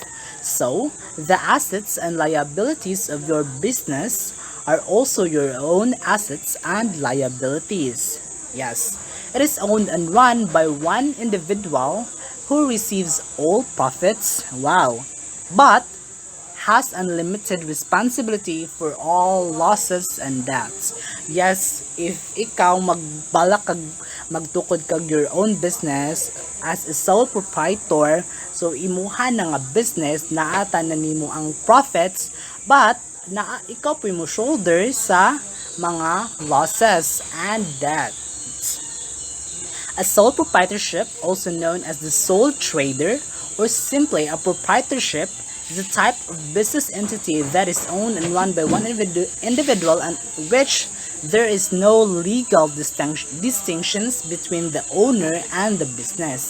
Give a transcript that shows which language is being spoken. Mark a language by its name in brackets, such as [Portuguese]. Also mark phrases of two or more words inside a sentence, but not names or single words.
[English] So the assets and liabilities of your business are also your own assets and liabilities. Yes, it is owned and run by one individual who receives all profits. Wow. But has unlimited responsibility for all losses and debts. [Hiligaynon] Yes, if ikaw magbalak kag magtukod kag [English] your own business as a sole proprietor, [Hiligaynon] so imuha na nga business na ata na nimo ang profits, but ikaw po mo shoulder sa mga [English] losses and debts. A sole proprietorship, also known as the sole trader or simply a proprietorship, is a type of business entity that is owned and run by one individual and which There is no legal distinctions between the owner and the business.